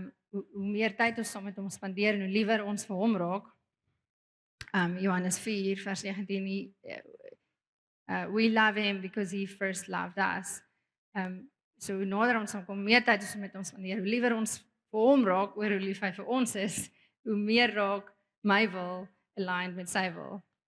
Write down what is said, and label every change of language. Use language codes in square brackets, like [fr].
[af] Hoe meer tyd ons saam met hom spandeer en hoe liewer ons vir hom raak. [en] Johannes 4 vers 19 we love him because he first loved us. [af] So hoe nader ons hom kom, meer tyd ons met hom spandeer, hoe liewer ons vir hom raak oor hoe lief hy vir ons is, hoe meer raak my wil aligned met sy wil.